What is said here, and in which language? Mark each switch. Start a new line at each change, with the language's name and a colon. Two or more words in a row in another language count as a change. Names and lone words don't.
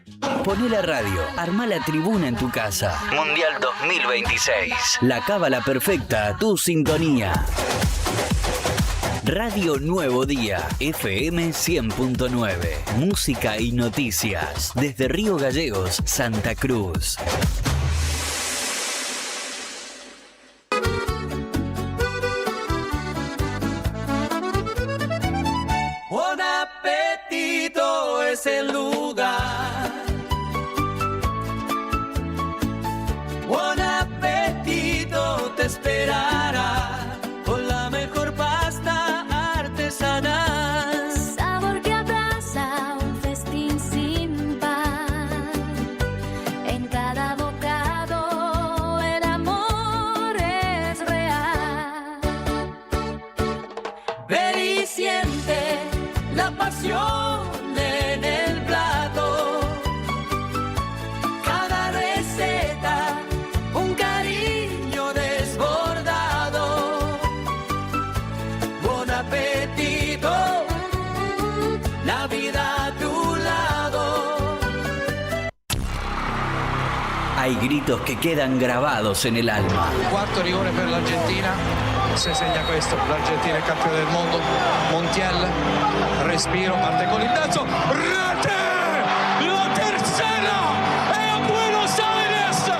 Spanish: Poné la radio, armá la tribuna en tu casa. Mundial 2026. La cábala perfecta a tu sintonía. Radio Nuevo Día, FM 100.9. Música y noticias desde Río Gallegos, Santa Cruz. Buon appetito es el lugar. Buon appetito te esperará. Sabor que abraza un festín sin par. En cada bocado el amor es real. Ven y siente la pasión en el plato. Cada receta, un cariño desbordado. Buon appetito, la vida a tu lado. Hay gritos que quedan grabados en el alma.
Italian: Quarto rigore per l'Argentina, se segna questo, l'Argentina è campione del mondo, Montiel, respiro, parte con il terzo, rete,
Spanish: la tercera,
Italian: e a Buenos Aires,